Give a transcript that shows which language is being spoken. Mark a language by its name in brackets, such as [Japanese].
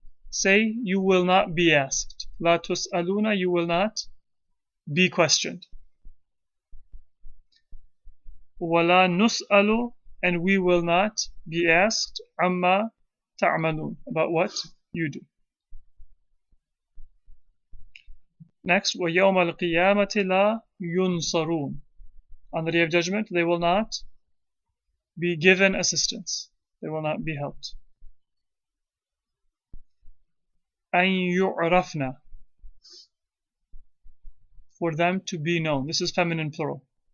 [English] Say, you will not be asked. [Arabic] لَا تُسْأَلُونَ, [English] you will not be questioned. [Arabic] وَلَا نُسْأَلُ, [English] and we will not be asked [Arabic] عَمَّا تَعْمَلُونَ, [English] about what you do. Next, [Arabic] وَيَوْمَ الْقِيَامَةِ لَا يُنْصَرُونَ. [English] On the Day of Judgment, they will not be given assistance. They will not be helped. [Arabic] أَن يُعْرَفْنَا, [English] for them to be known. This is feminine plural.